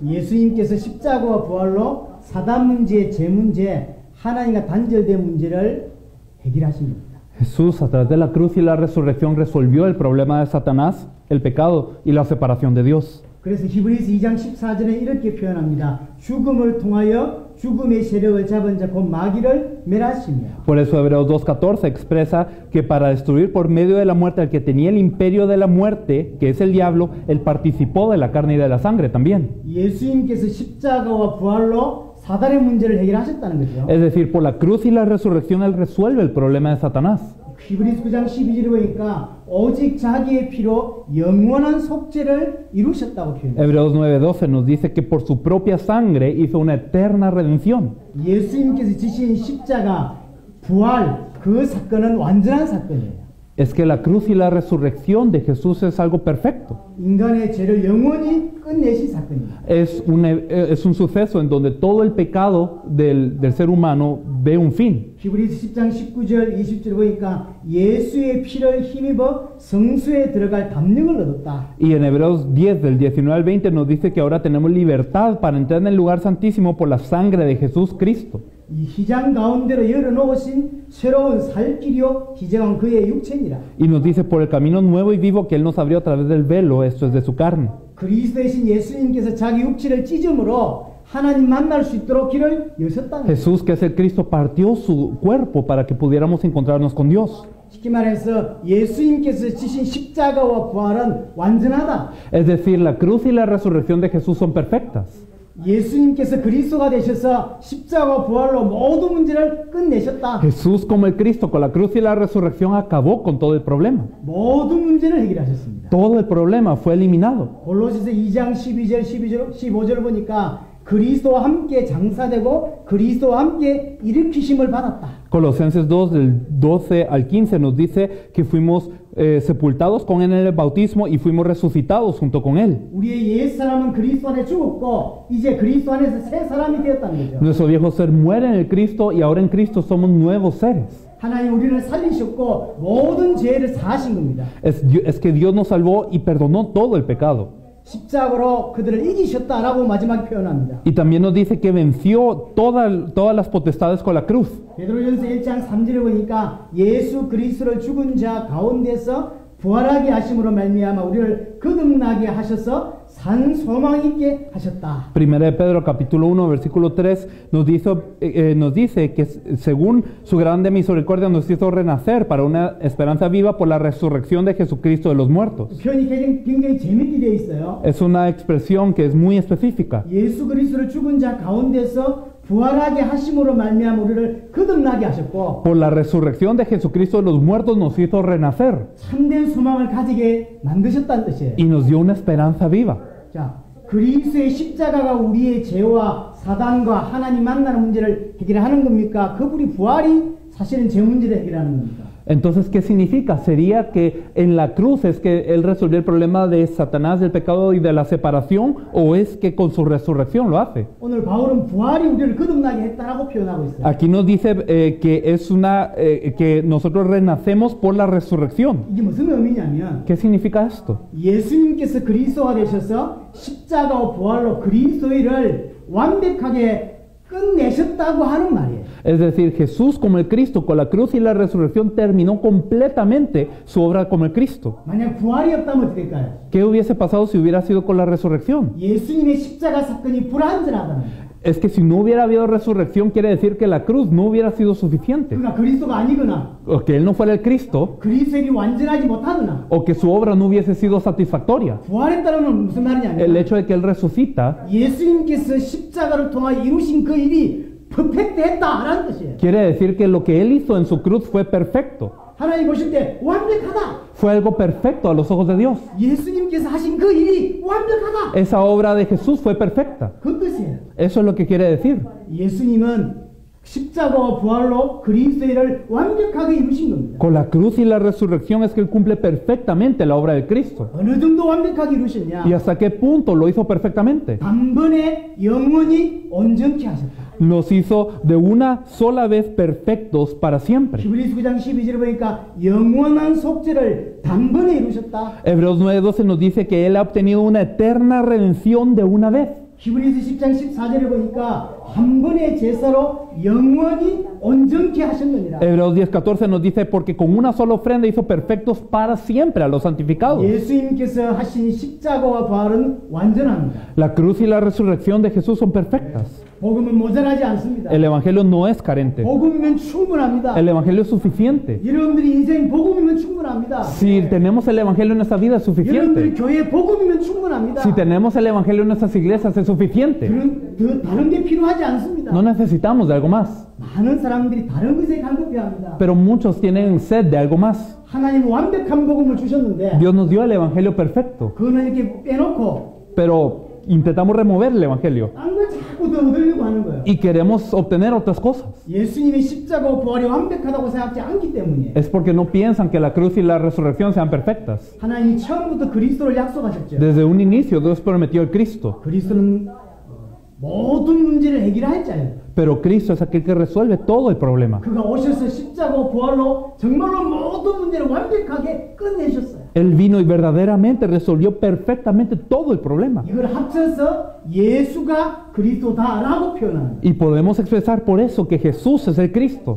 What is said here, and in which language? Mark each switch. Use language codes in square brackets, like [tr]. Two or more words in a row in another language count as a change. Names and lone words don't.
[ko] 예수님께서 십자가와 부활로 사단 문제, 죄 문제, 하나님과 단절된 문제를 해결하신 겁니다. [es] Jesús, a través de la cruz y la resurrección, resolvió el problema de Satanás, el pecado y la separación de Dios. [ko] 그래서 히브리서 2장 14절에 이렇게 표현합니다. 죽음을 통하여 죽음의 세력을 잡은 자 곧 마귀를 멸하시며. [es] Por eso Hebreos 2:14 expresa que para destruir por medio de la muerte al que tenía el imperio de la muerte, que es el diablo, él participó de la carne y de la sangre también. [ko] 예수님께서 십자가와 부활로 사단의 문제를 해결하셨다는 거죠. [es] Es decir, por la cruz y la resurrección él resuelve el problema de Satanás. [ko] 히브리서 9장 12절에 보니까 오직 자기의 피로 영원한 속죄를 이루셨다고 표현합니다. [es] Hebreos 9:12 nos dice que por su propia sangre hizo una eterna redención. [ko] 예수님께서 지신 십자가, 부활, 그 사건은 완전한 사건이에요. [es] Es que la cruz y la resurrección de Jesús es algo perfecto. [ko] 인간의 죄를 영원히 끝내신 사건입니다. [es] Es un suceso en donde todo el pecado del ser humano ve un fin. [ko] 히브리서 10장 19절 20절 보니까 예수의 피를 힘입어 성소에 들어갈 담력을 얻었다. [es] Y en Hebreos 10 del 19 al 20 nos dice que ahora tenemos libertad para entrar en el lugar santísimo por la sangre de Jesús Cristo. [ko] 이 휘장 가운데로 열어놓으신 새로운 살 길이요 희정한 그의 육체니라. [es] Y nos dice por el camino nuevo y vivo que Él nos abrió a través del velo, esto es de su carne. [ko] 그리스도이신 예수님께서 자기 육체를 찢음으로 하나님 만날 수 있도록 길을 여셨다는 거예요. [es] Jesús, que es el Cristo, partió su cuerpo para que pudiéramos encontrarnos con Dios. [ko] 쉽게 말해서 예수님께서 지신 십자가와 부활은 완전하다. [es] Es decir, la cruz y la resurrección de Jesús son perfectas. [ko] 예수님께서 그리스도가 되셔서 십자가와 부활로 모든 문제를 끝내셨다. [es] Jesús, como el Cristo, con la cruz y la resurrección acabó con todo el problema. [ko] 모든 문제를 해결하셨습니다. [es] Todo el problema fue eliminado. [ko] 골로새서 2장 12절 15절 보니까 그리스도와 함께 장사되고 그리스도와 함께 일으키심을 받았다. [es] Colosenses 2 del 12 al 15 nos dice que fuimos sepultados con él en el bautismo y fuimos resucitados junto con él. [ko] 우리의 옛사람은 그리스도 안에 죽었고 이제 그리스도 안에서 새 사람이 되었다는 거죠. [es] Nuestro viejo ser muere en el Cristo y ahora en Cristo somos nuevos seres. [ko] 하나님 우리를 살리셨고 모든 죄를 사하신 겁니다. [es] Es que Dios nos salvó y perdonó todo el pecado. [ko] 십자가로 그들을 이기셨다라고 마지막에 표현합니다. [es] Y también nos dice que venció todas las potestades con la cruz. [ko] 베드로전서 1장 3절에 보니까 예수 그리스도를 죽은 자 가운데서 부활하게 하심으로 말미암아 우리를 거듭나게 하셔서 산 소망 있게 하셨다. [es] Primera de Pedro capítulo 1 versículo 3 nos dice que según su grande misericordia nos hizo renacer para una esperanza viva por la resurrección de Jesucristo de los muertos. [ko] 표현이 굉장히 재밌게 되어 있어요. [es] Es una expresión que es muy específica. [ko] 예수 그리스도를 죽은 자 가운데서 부활하게 하심으로 말미암아 우리를 거듭나게 하셨고 [es] Por la resurrección de Jesucristo de los muertos nos hizo renacer [ko] 참된 소망을 가지게 만드셨다는 뜻이에요. [es] y nos dio una esperanza viva. [ko] 자, 그리스도의 십자가가 우리의 죄와 사단과 하나님 만나는 문제를 해결하는 겁니까? 그분이 부활이 사실은 죄 문제를 해결하는 겁니까? [es] Entonces, ¿qué significa? ¿Sería que en la cruz es que Él resolvió el problema de Satanás, del pecado y de la separación? ¿O es que con su resurrección lo hace? [ko] 오늘 바울은 부활이 우리를 거듭나게 했다라고 표현하고 있어요. [es] Aquí nos dice que nosotros renacemos por la resurrección. [ko] 이게 무슨 의미냐면 [es] ¿Qué significa esto? [ko] 예수님께서 그리스도가 되셔서 십자가와 부활로 그리스도를 완벽하게 끝내셨다고 하는 말이에요. [es] Es decir, Jesús como el Cristo, con la cruz y la resurrección, terminó completamente su obra como el Cristo. [ko] 만약 부활이 없다면 어떻게 될까요? [es] ¿Qué hubiese pasado si hubiera sido con la resurrección? [ko] 예수님의 십자가 사건이 불완전하다는 거예요. [es] Es que si no hubiera habido resurrección, quiere decir que la cruz no hubiera sido suficiente. [ko] 그러니까 그리스도가 아니거나 [es] O que Él no fuera el Cristo, [ko] 그리스도인이 완전하지 못하거나 [es] o que su obra no hubiese sido satisfactoria. [ko] 부활했다는 무슨 [es] El [ko] 말이냐면 [es] hecho de que Él resucita [ko] 예수님께서 십자가를 통하여 이루신 그 일이 퍼펙트했다라는 뜻이에요. [es] quiere decir que lo que Él hizo en su cruz fue perfecto. [ko] 하나님 보실 때 완벽하다. [es] Fue algo perfecto a los ojos de Dios. [ko] 예수님께서 하신 그 일이 완벽하다. [es] Esa obra de Jesús fue perfecta. [ko] 그 뜻이에요. [es] Eso es lo que quiere decir. [ko] 예수님은 십자가와 부활로 그리스도의 일을 완벽하게 이루신 겁니다. [es] Con la cruz y la resurrección es que Él cumple perfectamente la obra de Cristo. [ko] 어느 정도 완벽하게 이루셨냐? [es] ¿Y hasta qué punto lo hizo perfectamente? [ko] 단번에 영원히 온전케 하셨다. [es] Nos hizo de una sola vez perfectos para siempre. [ko] 히브리서 9장 12절에 보니까 영원한 속죄를 단번에 이루셨다. [es] Hebreos 9:12 nos dice que Él ha obtenido una eterna redención de una vez. [ko] 히브리서 10장 14절에 보니까 한 번의 제사로 영원히 온전케 하셨느니라. [es] Hebreos 10:14 nos dice porque con una sola ofrenda hizo perfectos para siempre a los santificados. [ko] 예수님께서 하신 십자가와 부활은 완전합니다. [es] La cruz y la resurrección de Jesús son perfectas. [ko] 복음은 모자라지 않습니다. [es] El evangelio no es carente. [ko] 복음이면 충분합니다. [es] El evangelio es suficiente. [ko] 여러분들이 인생 복음이면 충분합니다. [es] Si tenemos el evangelio en nuestra vida es [ko] 여러분들이 [es] suficiente. [ko] 교회 복음이면 충분합니다. [es] Si tenemos el evangelio en nuestras iglesias es suficiente. [ko] 다른 게 필요하지 않습니다. [es] No necesitamos de algo más. [ko] 많은 사람들이 다른 것에 간급해합니다. [es] Pero muchos tienen sed de algo más. [ko] 하나님은 완벽한 복음을 주셨는데 [es] Dios nos dio el evangelio perfecto. [ko] 그거는 이렇게 빼놓고 [es] Pero intentamos remover el evangelio. [ko] 딴 걸 자꾸 더 얻으려고 하는 거예요. [es] Y queremos obtener otras cosas. [ko] 예수님의 십자가와 부활이 완벽하다고 생각하지 않기 때문이에요. [es] Es porque no piensan que la cruz y la resurrección sean perfectas. [ko] 하나님이 처음부터 그리스도를 약속하셨죠. [es] Desde un inicio Dios prometió el Cristo. [ko] 그리스도는 모든 문제를 해결할 자예요. [es] Pero Cristo es aquel que resuelve todo el problema. [ko] 그가 오셔서 십자가와 부활로 정말로 모든 문제를 완벽하게 끝내셨어요. [es] Él vino y verdaderamente resolvió perfectamente todo el problema. [ko] 이걸 합쳐서 예수가 그리스도다라고 표현합니다. [es] Y podemos expresar por eso que Jesús es el Cristo.